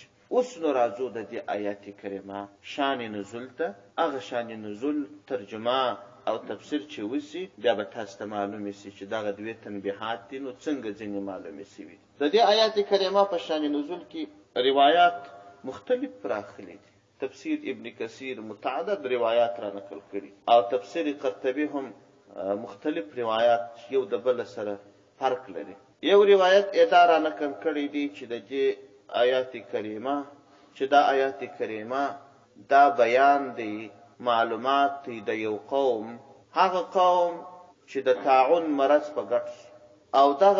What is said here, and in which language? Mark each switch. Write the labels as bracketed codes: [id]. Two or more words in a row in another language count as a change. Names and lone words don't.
[ps] اوس نو راځو د دې آیات کریمه شان نزول ته. هغه شان نزول ترجمه او تفسیر چې وسی بیا به تاسو ته معلومه شي چې دغه دوی تنبیهات دي نو څنګه ځینې معلومه شي. د دې آیات کریمه په شان نزول کې روایت مختلف راغلي دي. تفسیر ابن کثیر متعدد روایات را نقل کړي او تفسیر قرطبی هم مختلف روایات یو د بل سره فرق لري. یو روایت اداره نقل کړي دي چې د دې آیات کریمه دا بیان دی معلومات دی د یو قوم، هغه قوم چې د طاعون مرض په ګټ او